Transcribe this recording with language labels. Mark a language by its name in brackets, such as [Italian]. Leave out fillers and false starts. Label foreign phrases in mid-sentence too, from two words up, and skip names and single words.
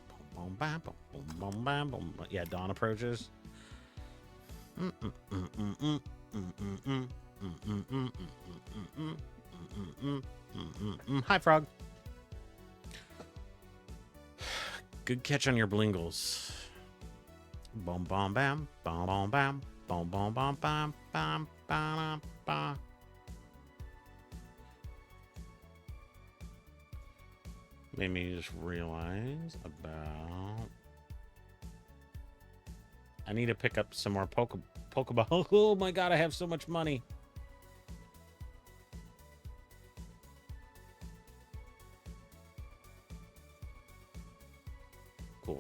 [English] Yeah, dawn approaches. Hi, Frog. Good catch on your blingles. Bom bom bam, bom bom bam, bom bom bom bam, bam bam bam. Made me just realize about. I need to pick up some more Pokeball. Oh my god, I have so much money. Cool.